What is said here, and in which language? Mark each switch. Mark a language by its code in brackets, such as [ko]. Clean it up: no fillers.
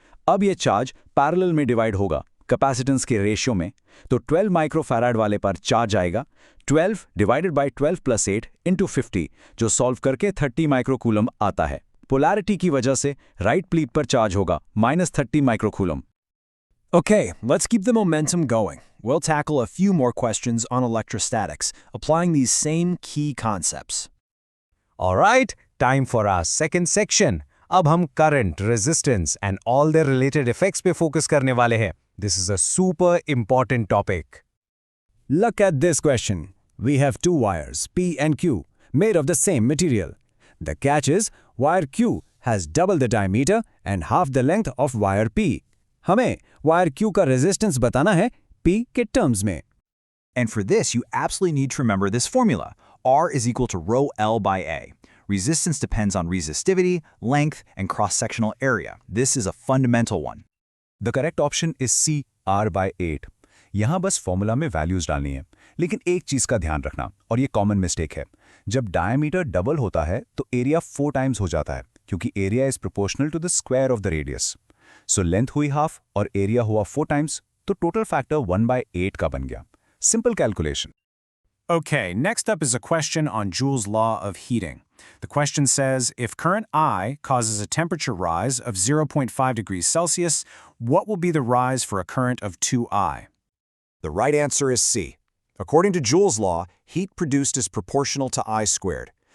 [hi] अब ये charge parallel में डिवाइड होगा कैपेसिटेंस के रेशियो में, तो 12 माइक्रोफैराड वाले पर चार्ज आएगा 12 डिवाइडेड बाय 12 + 8 इंटू 50, जो सॉल्व करके 30 माइक्रोकूलम आता है। पोलैरिटी की वजह से राइट प्लेट पर चार्ज होगा -30 microcoulomb. [en] Okay, let's keep the momentum going. We'll tackle a few more questions on electrostatics, applying these same key concepts. Alright, time for our second section. [hi] अब हम [en] current, resistance and all their related effects [hi] पे focus करने वाले हैं। [en] This is a super important topic. Look at this question. We have two wires, P and Q, made of the same material. The catch is, wire Q has double the diameter and half the length of wire P. [hi] हमें wire Q का resistance बताना है P के terms में। [en] And for this, you absolutely need to remember this formula. R is equal to rho L by A. Resistance depends on resistivity, length, and cross-sectional area. This is a fundamental one. The correct option is C, R/8. [hi] यहाँ बस formula में values डालनी है, लेकिन एक चीज का ध्यान रखना, और ये कॉमन मिस्टेक है। जब डायमीटर डबल होता है तो एरिया 4 टाइम्स हो जाता है, क्योंकि [en] Area is proportional to the square of the radius. [hi] So length हुई हाफ और एरिया हुआ 4 टाइम्स, तो टोटल फैक्टर 1/8 का बन गया। Simple calculation. [en] Okay, next up is a question on Joule's law of heating. The question says, if current I causes a temperature rise of 0.5 degrees Celsius, what will be the rise for a current of 2I? The right answer is C. According to Joule's law, heat produced is proportional to I squared.